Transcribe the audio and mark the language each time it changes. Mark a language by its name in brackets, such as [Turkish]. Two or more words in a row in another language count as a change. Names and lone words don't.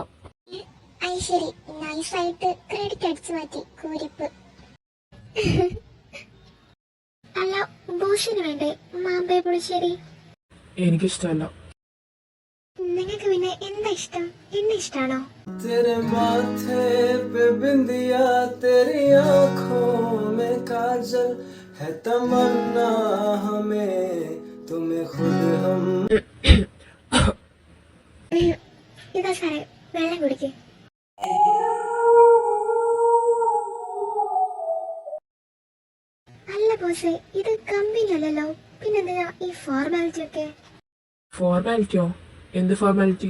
[Malayalam] ശരി, നൈസായിട്ട് ക്രെഡിറ്റ് അടിച്ചു മാറ്റി. കൂരിപ്പ്. അല്ല, ബോസിന് വേണ്ടേ മാമ്പഴ പുളിശ്ശേരി? എനിക്കിഷ്ടമല്ല. നിങ്ങൾക്ക് പിന്നെ എന്താ ഇഷ്ടം? എന്നെ ഇഷ്ടാണോ? [Hindi] तेरे माथे पे बिंदिया, तेरी आंखों में काजल है, तमन्ना हमें तुम्हें खुद हम. [Malayalam] ഇതാ സാറേ, വെള്ളം കുടിക്കേ. അല്ല ബോസേ, ഇത് കമ്പനി അല്ലല്ലോ, പിന്നെന്തിനാ ഈ ഫോർമാലിറ്റി ഒക്കെ? ഫോർമാലിറ്റിയോ? എന്ത് ഫോർമാലിറ്റി?